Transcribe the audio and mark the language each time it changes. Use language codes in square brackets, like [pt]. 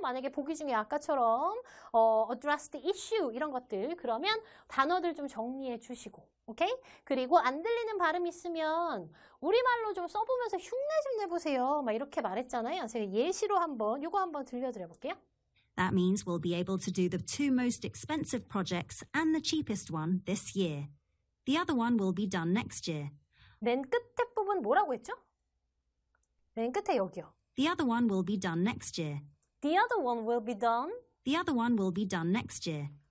[ko] 만약에 보기 중에 아까처럼 [en] address the issue [ko] 이런 것들 그러면 단어들 좀 정리해 주시고 오케이? 그리고 안 들리는 발음 있으면 우리말로 좀 써보면서 흉내 좀 내보세요. 막 이렇게 말했잖아요. 제가 예시로 요거 한번 들려드려 볼게요. [en] That means we'll be able to do the 2 most expensive projects and the cheapest one this year. The other one will be done next year. [ko] 맨 끝에 부분 뭐라고 했죠? 맨 끝에 여기요. [en] The other one will be done next year. The other one will be done. The other one will be done next year.